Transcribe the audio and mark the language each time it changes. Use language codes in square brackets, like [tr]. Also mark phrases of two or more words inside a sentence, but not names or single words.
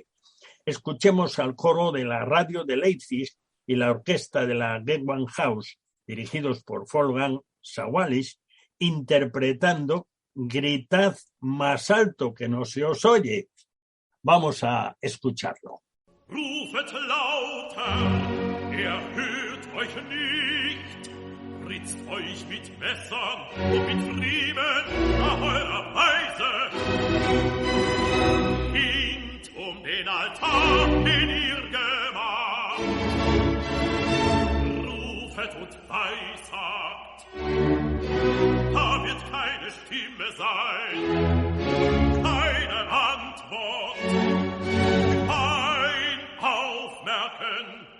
[es] Escuchemos al coro de la radio de Leipzig y la orquesta de la Gewandhaus, dirigidos por Wolfgang Sawallisch, interpretando Gritad más alto que no se os oye. Vamos a escucharlo. [de] Rufet lauter, hört euch nicht, ritzt euch mit Messern und mit Riemen nach eurer Weise. Hint den Altar, den ihr gemacht, rufet und weissagt, da wird keine Stimme sein, keine Antwort, kein Aufmerken.